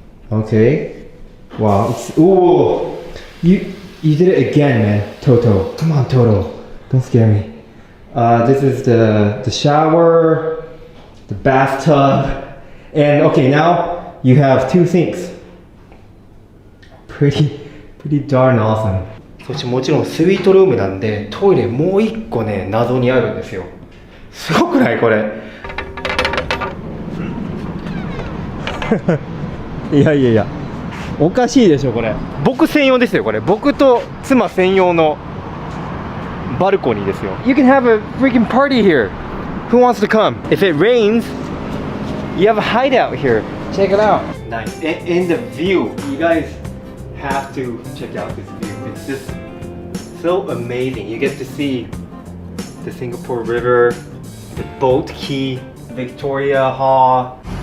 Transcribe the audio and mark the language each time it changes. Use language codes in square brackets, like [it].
[en] Okay. Wow. Ooh. You did it again, man. Toto. Come on, Toto. Don't scare me. This is the shower, the bathtub. And okay, now you have two sinks. Pretty darn awesome. [ja] そしてもちろんスイートルームなんでトイレもう一個ね謎にあるんですよ。すごくないこれ？いやおかしいでしょこれ。僕専用ですよこれ。僕と妻専用のバルコニーですよ。 [en] You can have a freaking party here. Who wants to come? If it rains, you have a hideout here. Check it out. Nice. And the view, you guys have to check out this view. It's just so amazing. You get to see the Singapore River, the boat quay, Victoria Hall.